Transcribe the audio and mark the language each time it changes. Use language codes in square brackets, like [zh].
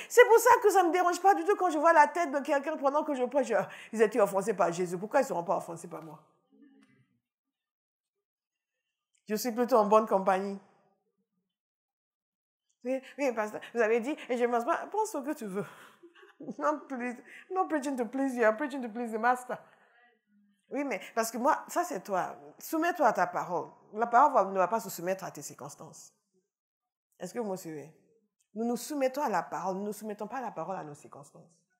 [fr] C'est pour ça que ça ne me dérange pas du tout quand je vois la tête de quelqu'un pendant que je prêche. Ils étaient offensés par Jésus. Pourquoi ils ne seront pas offensés par moi? Je suis plutôt en bonne compagnie. Oui, pasteur, vous avez dit, et je ne pense pas, pense ce que tu veux. [en] Not preaching to please you, I'm preaching to please the master. [fr] Oui, mais parce que moi, ça c'est toi. Soumets-toi à ta parole. La parole ne va pas se soumettre à tes circonstances. Est-ce que vous me suivez? Nous nous soumettons à la parole, nous ne soumettons pas la parole à nos circonstances.